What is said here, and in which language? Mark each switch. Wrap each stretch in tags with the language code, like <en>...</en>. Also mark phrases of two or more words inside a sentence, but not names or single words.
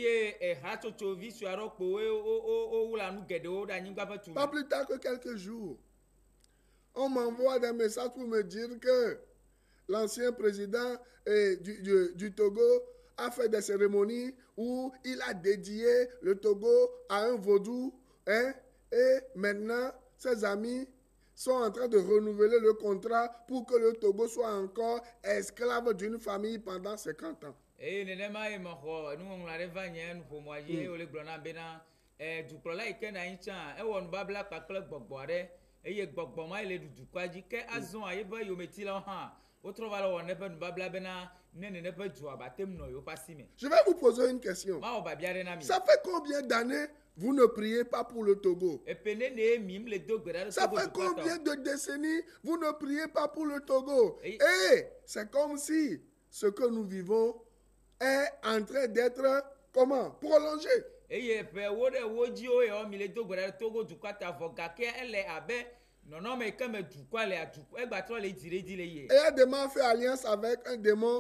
<fr>Pas plus tard que quelques jours, on m'envoie des messages pour me dire que l'ancien président du Togo a fait des cérémonies où il a dédié le Togo à un vaudou. Et maintenant, ses amis sont en train de renouveler le contrat pour que le Togo soit encore esclave d'une famille pendant 50 ans.</fr> <ee>dukplɔla yi ke na anyi tsã ewɔ nubabla kpakple gbɔgbɔ aɖe eye gbɔgbɔ ma le dukɔa dzi ke azɔ yeƒe yometilawo hã wotrɔ va le wɔ neƒe nubabla bena ne neƒe dzoa batem nɔ yewoƒe asi me.</ee> <fr>Je vais vous poser une question.</fr> <ee>Mawɔ babia ɖe na mi.</ee> <fr>Ça fait combien d'années vous ne priez pas pour le Togo? Ça fait combien de décennies vous ne priez pas pour le Togo? Et c'est comme si ce que nous vivons est en train d'être comment? Prolongé. Et à démon fait alliance avec un démon.</fr>